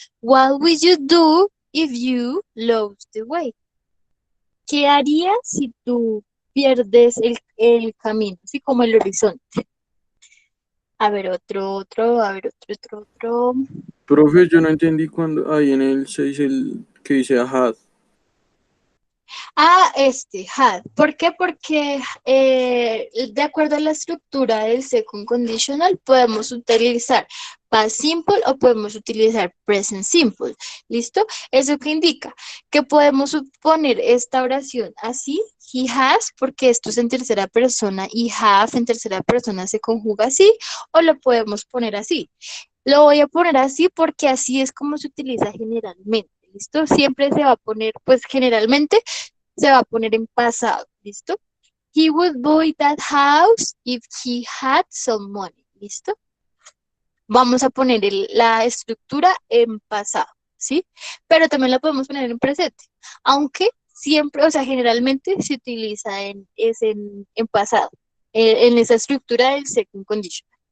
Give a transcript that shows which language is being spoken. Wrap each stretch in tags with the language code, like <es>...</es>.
<en>What would you do if you lost the way?</en> <es>¿Qué harías si tú pierdes el camino, así como el horizonte? A ver, a ver, otro. Profe, yo no entendí cuando ahí en el 6 el que dice had. Ah, had. ¿Por qué? Porque de acuerdo a la estructura del second conditional podemos utilizar past simple o podemos utilizar present simple. ¿Listo? ¿Eso qué indica? Que podemos poner esta oración así,</es> <en>he has,</en> <es>porque esto es en tercera persona y have en tercera persona se conjuga así, o lo podemos poner así. Lo voy a poner así porque así es como se utiliza generalmente. ¿Listo? Siempre se va a poner, pues generalmente se va a poner en pasado, ¿listo?</es> <en>He would buy that house if he had some money, ¿listo?</en> <es>Vamos a poner la estructura en pasado, ¿sí? Pero también la podemos poner en presente, aunque siempre, o sea, generalmente se utiliza en pasado, en esa estructura del second condition.</es>